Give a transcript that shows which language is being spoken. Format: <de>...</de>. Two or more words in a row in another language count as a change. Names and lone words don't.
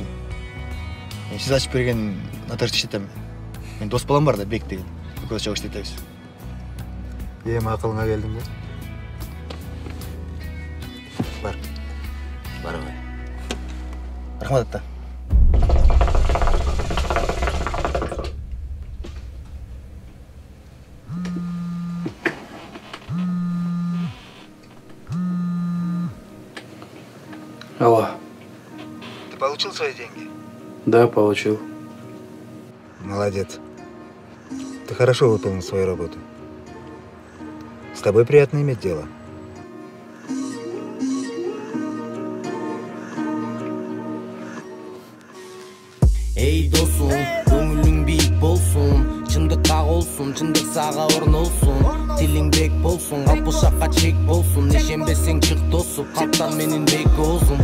<ky>Мен сиз ачып берген нотариус иштетем. Мен дос балам бар да, Бек деген. Экөөбүз чогуу иштетебиз. Эми акылыңа келдиңби? Бар. Барбай. Рахмат, ата. Алло.</ky> <ru>Ты получил свои деньги? Да, получил. Молодец. Ты хорошо выполнил свою работу. С тобой приятно иметь дело.</ru> <ky>Эй, досум, көңүлүң бийик болсун, чындык сага орнолсун. Тилиң бек болсун, алпышакка чек болсун. Ишенбесең чык тосуп, каптан менин бек озун.</ky>